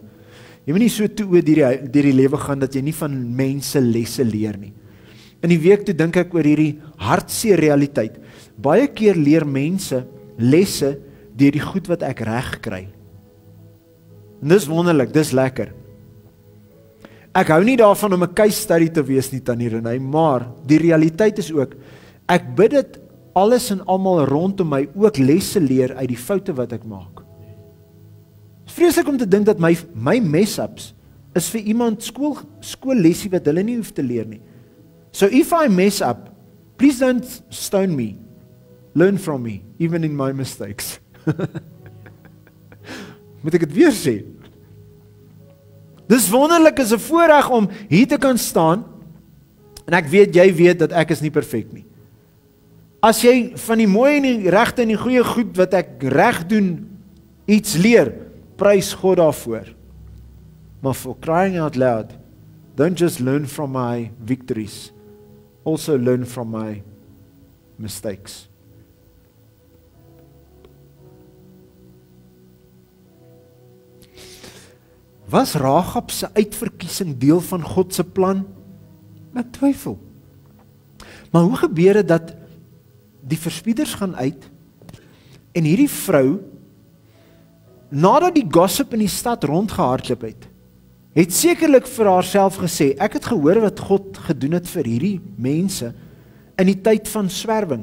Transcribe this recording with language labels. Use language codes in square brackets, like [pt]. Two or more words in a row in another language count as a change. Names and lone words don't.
[af] Jy moet nie so toe deur die lewe gaan dat jy nie van mense lesse leer nie. In die week toe dink ek oor hierdie hartseer realiteit. Baie keer leer mense lesse deur die goed wat ek reg kry. En dis wonderlik, dis lekker. Ek hou nie daarvan om 'n [en] case study [af] te wees nie, Tannie Renée, maar die realiteit is ook, ek bid dit alles en almal rondom my ook lesse leer uit die foute wat ek maak. Het is vreeslik om te dink dat my mess-ups is vir iemand skoollesie wat hulle nie hoef te leer nie. [en] So if I mess up, please don't stone me. Learn from me, even in my mistakes. [af] Moet ek dit weer sê? Dis wonderlik, is 'n voorreg om hier te kan staan, en ek weet, jy weet dat ek is nie perfek nie. As jy van die mooi en die regte en die goeie goed wat ek reg doen, iets leer, prys God daarvoor. [en] Maar for crying out loud, don't just learn from my victories, also learn from my mistakes. [af] Was Rahab se uitverkiesing deel van God se plan? Ek twyfel. Maar hoe gebeur dit dat die verspieders gaan uit en hierdie vrou, nadat die gossip in die stad rondgehardloop het sekerlik vir haarself gesê, ek het gehoor wat God gedoen het vir hierdie mense in die tyd van swerwing.